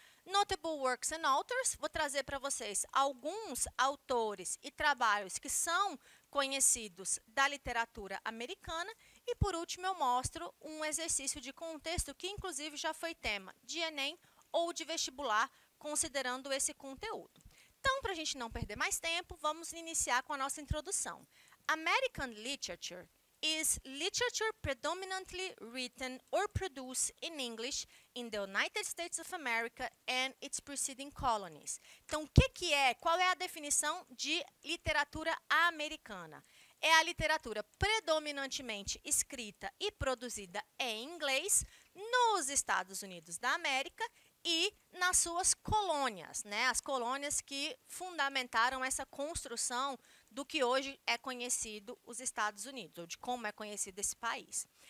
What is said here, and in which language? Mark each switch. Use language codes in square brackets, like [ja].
[en] Notable Works and Authors, [pt] vou trazer para vocês alguns autores e trabalhos que são conhecidos da literatura americana e, por último, eu mostro um exercício de contexto que, inclusive, já foi tema de Enem ou de vestibular, considerando esse conteúdo. Então, para a gente não perder mais tempo, vamos iniciar com a nossa introdução. [en] American Literature is literature predominantly written or produced in English in the United States of America and its preceding colonies. [pt] Então, o que é? Qual é a definição de literatura americana? É a literatura predominantemente escrita e produzida em inglês nos Estados Unidos da América e nas suas colônias, né? As colônias que fundamentaram essa construção do que hoje é conhecido os Estados Unidos, ou de como é conhecido esse país.